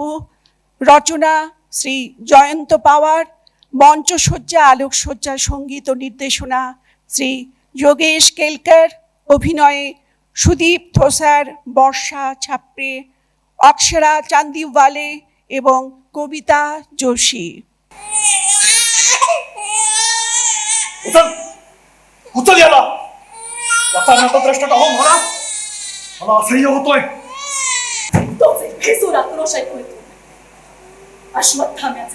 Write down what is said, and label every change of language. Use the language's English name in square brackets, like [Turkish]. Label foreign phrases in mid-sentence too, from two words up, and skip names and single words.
[Bangla] রচনা শ্রী জয়ন্ত পাওয়ার। মঞ্চসজ্জা, আলোকসজ্জা, সঙ্গীত ও নির্দেশনা শ্রী যোগেশ কেলকার। অভিনয়ে সুদীপ ধোসার, বর্ষা ছাপড়ে, অক্ষরা চান্দিওয়ালে এবং কবিতা जोशी। [Marathi] उचल याला याचा नतद्रष्ट का हो मला मला असह्य होतोय तोच एक भेसूर आक्रोश ऐकू येतो अश्वत्थाम्याचा।